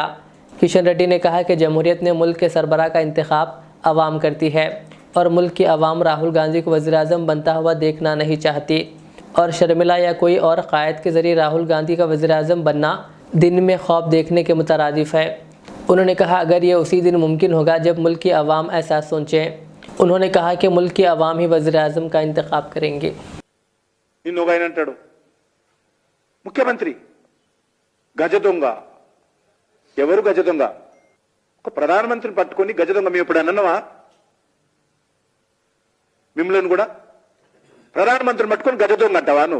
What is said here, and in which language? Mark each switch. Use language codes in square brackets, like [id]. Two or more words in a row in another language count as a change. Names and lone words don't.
[ur] کشن ریڈی نے کہا کہ جمہوریت نے ملک کے سربراہ کا انتخاب عوام کرتی ہے اور ملک کی عوام راہل گاندھی کو وزیر اعظم بنتا ہوا دیکھنا نہیں چاہتی، اور شرمیلا یا کوئی اور قائد کے ذریعے راہل گاندھی کا وزیر اعظم بننا دن میں خواب دیکھنے کے مترادف ہے۔ انہوں نے کہا اگر یہ اسی دن ممکن ہوگا جب ملک کی عوام ایسا سوچیں۔ انہوں نے کہا کہ ملک کی عوام ہی وزیر اعظم کا انتخاب کریں گے۔ [te] నిన్నొగాయనంటాడు ముఖ్యమంత్రి గజ దొంగ. ఎవరు గజ దొంగ? ఒక ప్రధానమంత్రిని పట్టుకొని గజ దొంగ మేము ఇప్పుడు అన్నవా? మిమ్మల్ని కూడా ప్రధానమంత్రిని పట్టుకొని గజ దొంగ అంటావా నువ్వు?